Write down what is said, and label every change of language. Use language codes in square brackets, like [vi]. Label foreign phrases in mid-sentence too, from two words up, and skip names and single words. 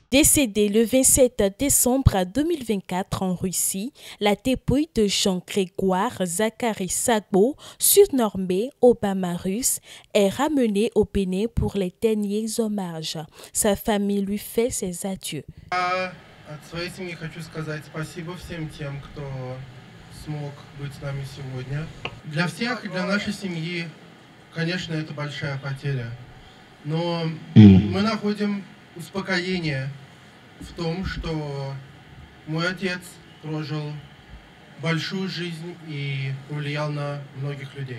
[fr] Décédé le 27 décembre 2024 en Russie, la dépouille de Jean-Grégoire Zachary Sagbo, surnommé Obama russe, est ramenée au Bénin pour les derniers hommages. Sa famille lui fait ses adieux. [ru] От своей семьи хочу сказать спасибо всем тем, кто смог быть с нами сегодня. Для всех и для нашей семьи, конечно, это большая потеря. Но мы находим успокоение в том, что мой отец прожил большую жизнь и повлиял на многих людей.